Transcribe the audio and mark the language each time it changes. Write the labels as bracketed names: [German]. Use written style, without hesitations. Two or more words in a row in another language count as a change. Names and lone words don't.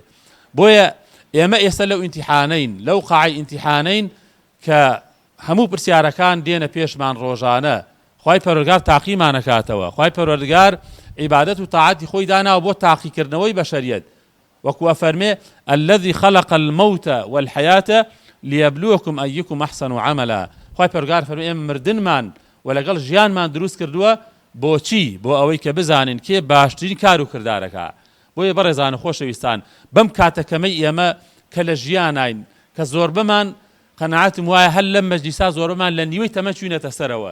[Central Kurdish] بۆیە ئێمە ئێستا لەو ئیمتیحانەین، لەو قاعی ئیمتیحانەین کە هەموو پرسیارەکان دێنە پێشمان ڕۆژانە. خوای پەروەردگار تاقیمانەکاتەوە. خوای پەروەردگار عیبادەت و تاعاتی خۆی داناوە بۆ تاقیکردنەوەی بەشەریەت. وەکو فەرمێ: [Arabic] الذي خلق الموت والحياة ليبلوكم أيكم أحسن عملا. [Central Kurdish] خوای پەروەردگار فەرمێ: ئێمە مردنمان و لەگەڵ ژیانمان دروست کردووە بۆچی؟ بۆ ئەوەی کە بزانین کێ باشترین کار و کردارەکە. بۆیە بەڕێزان و خۆشەویستان، بەم کاتەکەمەی ئێمە کە لە ژیانین، کە زۆر بمان قەناعەتم وایە هەر لەم مەجلیسا زۆر بمان لە نیوەی تەمەن چوینەتە سەرەوە.